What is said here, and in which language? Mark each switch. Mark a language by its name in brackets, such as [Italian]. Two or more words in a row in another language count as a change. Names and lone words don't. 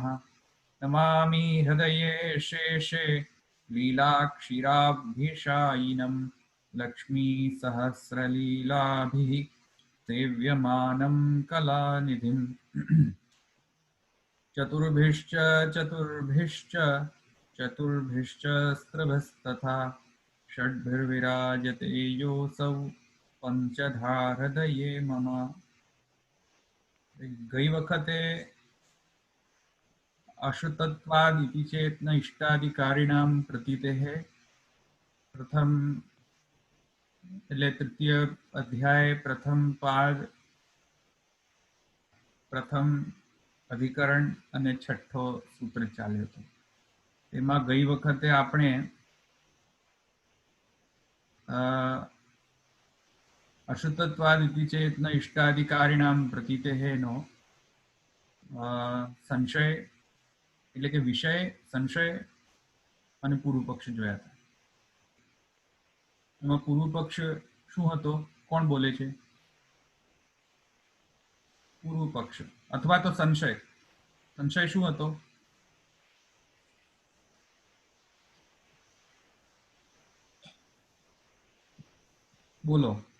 [Sanskrit] नमामि हृदये शेषे लीलाक्षीराब्धिशायिनं लक्ष्मीसहस्रलीलाभिः सेव्यमानं कलानिधिम् चतुर्भिश्च चतुर्भिश्च चतुर्भिश्च स्त्रभस्तथा षड्भिर्विराजते योऽसौ पंचधा हृदये मम। [Gujarati] ગઈ વખતે [Sanskrit] अशुतत्वाद इति चेत् न इष्टाधिकारिणां प्रतीतेः [Gujarati] प्रथम એટલે તૃતીય અધ્યાય પ્રથમ પાદ પ્રથમ અધિકરણ અને છઠ્ઠો સૂત્ર ચાલ્યો હતો. એમાં ગઈ વખતે આપણે [Sanskrit] अशुतत्वाद इति चेत् न इष्टाधिकारिणां प्रतीतेः [Gujarati] નો સંશય એટલે કે વિષય સંશય અને પૂર્વ પક્ષ જોયા હતા. એમાં પૂર્વ પક્ષ શું હતો? કોણ બોલે છે? પૂર્વ પક્ષ અથવા તો સંશય. સંશય શું હતો? બોલો.